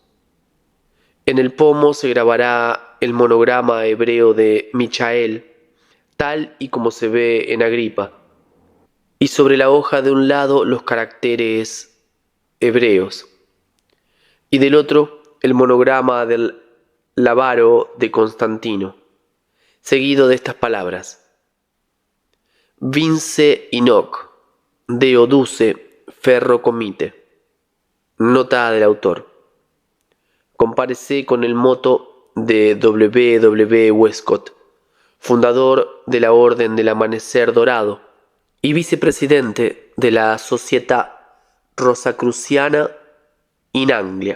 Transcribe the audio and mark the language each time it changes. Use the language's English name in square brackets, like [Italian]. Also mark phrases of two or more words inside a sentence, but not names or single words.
[Spanish] En el pomo se grabará el monograma hebreo de Michael, tal y como se ve en Agripa, y sobre la hoja de un lado los caracteres hebreos, y del otro el monograma del Labaro de Constantino, seguido de estas palabras: [Latin] Vince inoc, Deo duce, ferro comite. [Spanish] Nota del autor. Compárese con el moto de W. Westcott, fundador de la Orden del Amanecer Dorado y vicepresidente de la Società Rosacruciana in Anglia.